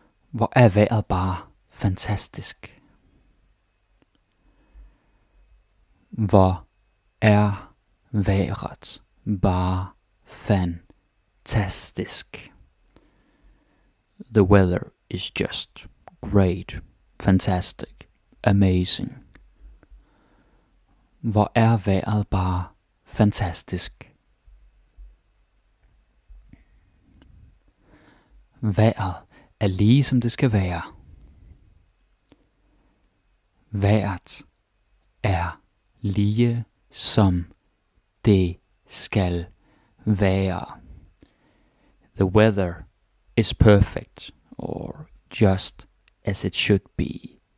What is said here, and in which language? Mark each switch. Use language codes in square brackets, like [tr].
[da] Hvor er vejret bare fantastisk. Hvor er vejret bare fantastisk. [en] The weather is just great, fantastic, amazing. [da] Hvor er vejret bare fantastisk. Vejret er lige som det skal være. Vejret er lige som det skal være. [en] The weather is perfect, or just as it should be.